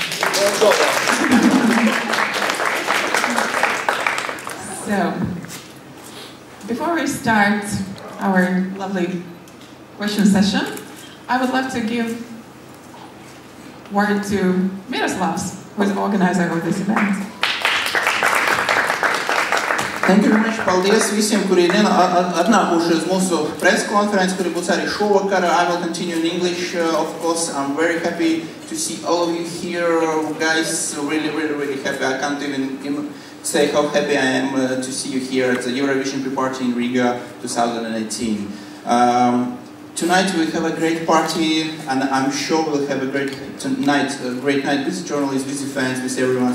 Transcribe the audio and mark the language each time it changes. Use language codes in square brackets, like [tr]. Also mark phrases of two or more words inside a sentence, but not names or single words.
[en] So, before we start our lovely question session, I would like to give word to Miroslav, who is the organizer of this event. Thank you very much. [lv] Paldies visiem, kuri atnākuši uz mūsu press konferenci, kuri būs arī šovakar. [en] I will continue in English, of course. I'm very happy to see all of you here, guys. Really happy. I can't even say how happy I am to see you here at the Eurovision PreParty in Riga 2018. Tonight we have a great party, and I'm sure we'll have a great night with journalists, with the fans, with everyone.